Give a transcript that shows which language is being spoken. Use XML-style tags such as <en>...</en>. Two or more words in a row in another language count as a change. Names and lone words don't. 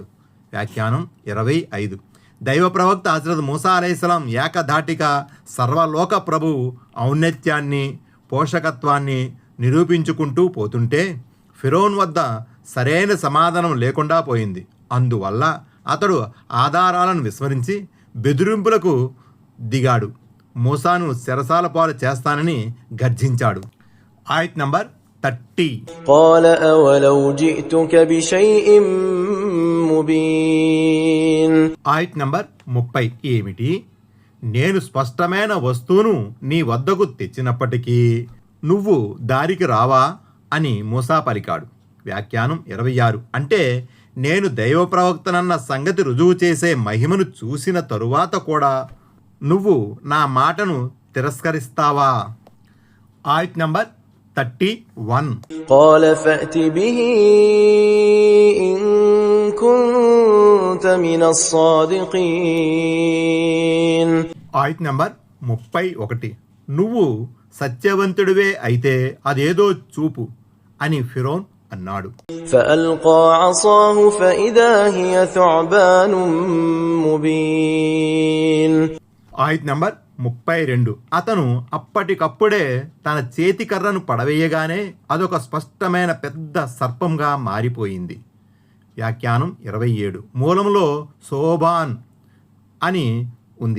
<te>వ్యాఖ్యానం 25. దైవ ప్రవక్త హజరత్ మూసా</te> <ar>عليه السلام</ar> <te>ఏకధాటిగా సర్వలోక ప్రభువు ఔన్నత్యాన్ని, పోషకత్వాన్ని నిరూపించుకుంటూ పోతుంటే ఫిరోన్ వద్ద సరైన సమాధానం లేకుండా పోయింది. అందువల్ల అతడు ఆధారాలను విస్మరించి బెదిరింపులకు దిగాడు. మూసాను చెరసాల పాలు చేస్తానని గర్జించాడు. ఆయత్ నంబర్ 30.</te> <ar>قال أولو جئتك بشيء مبين.</ar> <te>ఆయత్ నంబర్ 30 ఏమిటి? నేను స్పష్టమైన వస్తువును నీ వద్దకు తెచ్చినప్పటికీ నువ్వు దారికి రావా అని మూసా పలికాడు. వ్యాఖ్యానం 26. అంటే నేను దైవ ప్రవక్తనన్న సంగతి రుజువు చేసే మహిమను చూసిన తరువాత కూడా నువ్వు నా మాటను తిరస్కరిస్తావా? ఆయత్ నంబర్ 31.</te> <ar>قال فأت به إن كنت من الصادقين.</ar> <te>ఆయత్ నంబర్ 31. నువ్వు సత్యవంతుడివే అయితే అదేదో చూపు అని ఫిరోన్ అన్నాడు.</te> <ar>فألقى عصاه فإذا هي ثعبان مبين.</ar> <te>ఆయత్ నంబర్ 32. అతను అప్పటికప్పుడే తన చేతి కర్రను పడవేయగానే అదొక స్పష్టమైన పెద్ద సర్పంగా మారిపోయింది. వ్యాఖ్యానం 27. మూలంలో శోభాన్ అని ఉంది.</te>